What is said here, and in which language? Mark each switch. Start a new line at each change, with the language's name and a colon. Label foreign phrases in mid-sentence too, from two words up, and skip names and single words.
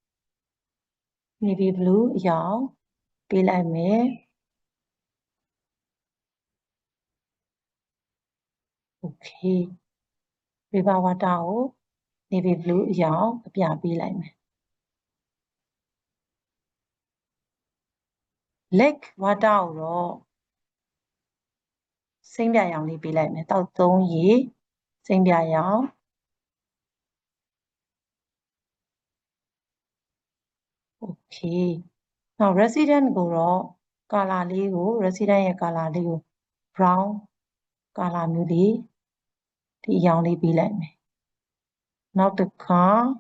Burmese: အရောင်ပေးလိုက်မယ်
English: okay river water
Burmese: ကို
English: navy blue
Burmese: အရောင်အပြပေးလိုက်မယ်
English: lake water
Burmese: ကိုတော့ စိမ်းပြရောင်လေးပေးလိုက်မယ်တောက်သုံးရေစိမ်းပြရောင် okay နောက် resident ကိုတော့ color လေးကို resident ရဲ့ color လေးကို
English: brown color
Burmese: မျိုးလေးဒီအရောင်လေးပေးလိုက်မယ်နောက်တစ်ခါ